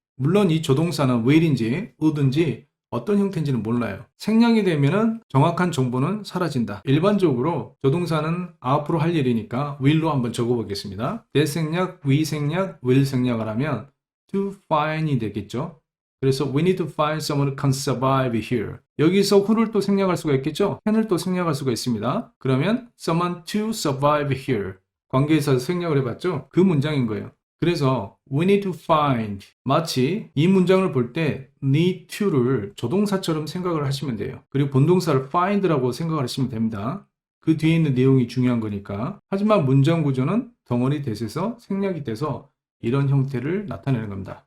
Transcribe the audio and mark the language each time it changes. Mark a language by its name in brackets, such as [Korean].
[Korean] 물론 이 조동사는 will인지 would인지 어떤 형태인지는 몰라요. 생략이 되면은 정확한 정보는 사라진다. 일반적으로 조동사는 앞으로 할 일이니까 will로 한번 적어보겠습니다. that 생략, we 생략, will 생략을 하면 to find이 되겠죠. 그래서 [English] we need to find someone who can survive here. [Korean] 여기서 who를 또 생략할 수가 있겠죠. can을 또 생략할 수가 있습니다. 그러면 [English] someone to survive here. [Korean] 관계에서 생략을 해봤죠. 그 문장인 거예요. 그래서 [English] we need to find [Korean] 마치 이 문장을 볼 때 need to를 조동사처럼 생각을 하시면 돼요. 그리고 본동사를 find라고 생각을 하시면 됩니다. 그 뒤에 있는 내용이 중요한 거니까. 하지만 문장 구조는 덩어리 대세서 생략이 돼서 이런 형태를 나타내는 겁니다.